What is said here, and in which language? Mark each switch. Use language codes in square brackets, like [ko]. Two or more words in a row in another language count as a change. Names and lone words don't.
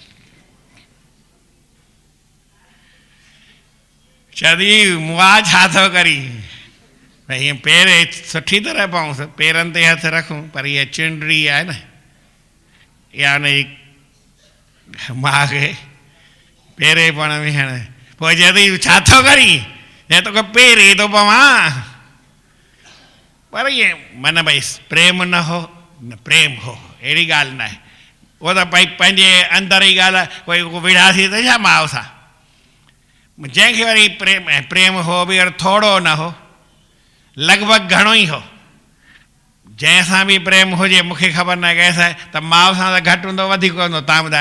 [sd] चवंदी मुआ छा थो करी, भई हीअं पेरे सुठी तरह पाऊं, पेरनि ते हथु रखूं, पर इहा चूंडड़ी आहे न, इहा हुनजी माउ खे पेरे पण विहण। पोइ चवंदी छा थो करी, हे तोखे पेरे थो पवां, पर इहे मन भई प्रेम न हो, न प्रेम हो, अहिड़ी ॻाल्हि न आहे। उहो त भई पंहिंजे अंदरि ई ॻाल्हि आहे, कोई विढ़ासीं त छा माउ सां, जंहिंखे वरी प्रेम हो बि थोरो न हो, लॻभॻि घणो ई हो। जंहिंसां बि प्रेम हुजे, मूंखे ख़बर न आहे कंहिंसां, त माउ सां त घटि हूंदो, वधीक हूंदो, तव्हां ॿुधायो।